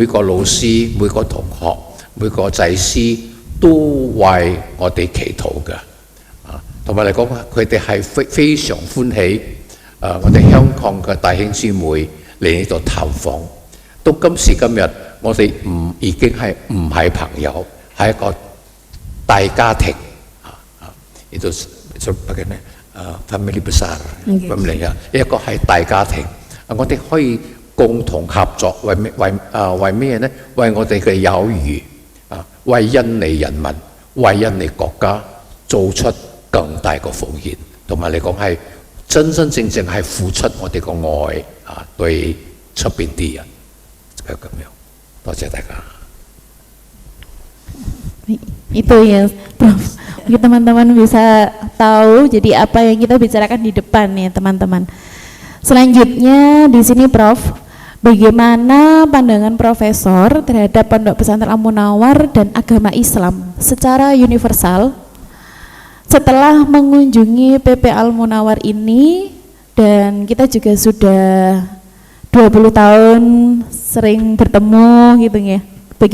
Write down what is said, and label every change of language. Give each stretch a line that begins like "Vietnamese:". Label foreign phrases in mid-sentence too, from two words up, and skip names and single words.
Cantonese: 個老師、每個同學、每個祭司都為我哋祈禱嘅，同埋嚟講佢哋係非常歡喜，我哋香港嘅弟兄姊妹嚟呢度探訪，到今時今日我哋已經係唔係朋友，係一個大家庭 ，
Indonesian: itu sebagai family besar，
Cantonese: 咁嚟嘅一個係大家庭，我哋可以共同合作，為咩呢？為我哋嘅友誼，為印尼人民，為印尼國家做出更大嘅奉獻，同埋嚟講係真真正正係付出我哋嘅愛對出邊啲人，就咁樣。多謝大家。
Indonesian: Itu ya Prof, mungkin teman-teman bisa tahu jadi apa yang kita bicarakan di depan ya teman-teman. Selanjutnya di sini Prof, bagaimana pandangan Profesor terhadap Pondok Pesantren Al Munawwar dan agama Islam secara universal setelah mengunjungi PP Al Munawwar ini, dan kita juga sudah 20 tahun sering bertemu gitu ya.